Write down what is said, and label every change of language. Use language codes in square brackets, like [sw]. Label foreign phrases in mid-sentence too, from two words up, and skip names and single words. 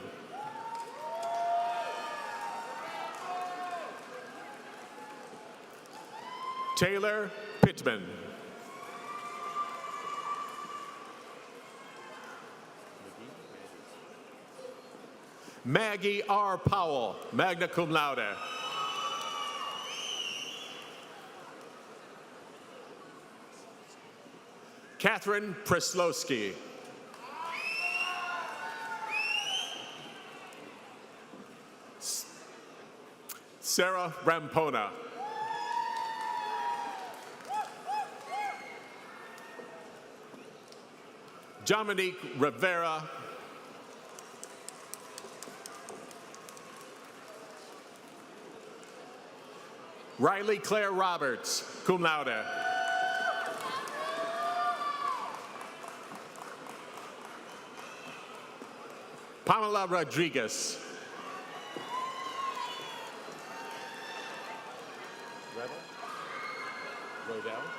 [en] Taylor Pittman. Maggie R. Powell, [la] magna cum laude. [en] Catherine Preslowski. Sarah Rampona. Dominique Rivera. Riley Claire Roberts, [la] cum laude. [en] Pamela Rodriguez. Rodell.